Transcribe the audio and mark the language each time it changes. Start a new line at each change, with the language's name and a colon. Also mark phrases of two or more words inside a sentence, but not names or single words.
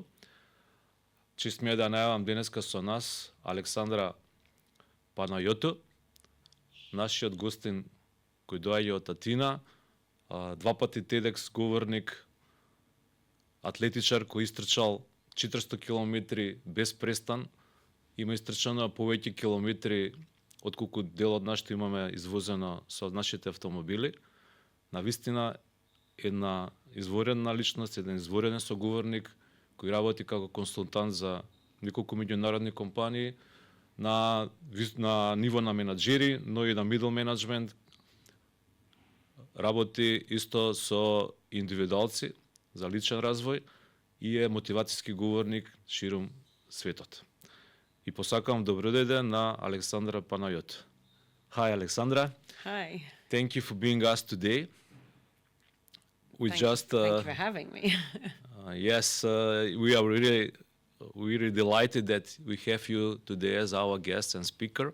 Macedonian: Чест ми е да најавам денеска со нас Александра Панаyotou, нашиот гостин кој доаѓа од Атина, два пати TEDx говорник, атлетичар кој истрчал 400 километри без престан, има истрчано повеќе километри отколку дел од нас што имаме извозено со нашите автомобили. Навистина една изворена личност, еден изворен соговорник кој работи како консултант за неколку меѓународни компании на ниво на менаџери, но и на
English: middle management.
Macedonian: Работи исто со индивидуалци за личен развој и е мотивацијски говорник ширум светот. И посакам добродојде на Alexandra Panayotou.
English: Hi, Alexandra. Hi. Thank you for being us today. Thank you for having me. Yes, we are really delighted that we have you today as our guest and speaker.